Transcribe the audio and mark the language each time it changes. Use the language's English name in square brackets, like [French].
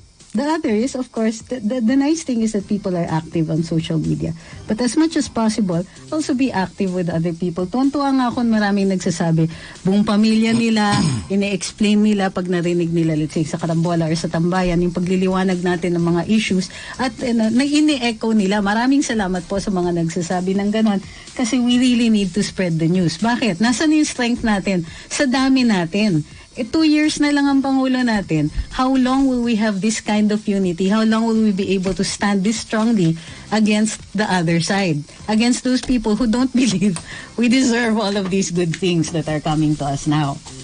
[English] The other is, of course, the nice thing is that people are active on social media. But as much as possible, also be active with other people. [Filipino] Tuwan-tuwa nga ako, maraming nagsasabi, buong pamilya nila, ine-explain nila pag narinig nila, [English] let's say, [Filipino] sa Karambola or sa Tambayan, yung pagliliwanag natin ng mga issues, at ini-echo nila. Maraming salamat po sa mga nagsasabi ng ganon, kasi [English] we really need to spread the news. [Filipino] Bakit? Nasaan yung strength natin? Sa dami natin. 2 years na lang ang Pangulo natin. [English] How long will we have this kind of unity? How long will we be able to stand this strongly against the other side? Against those people who don't believe we deserve all of these good things that are coming to us now.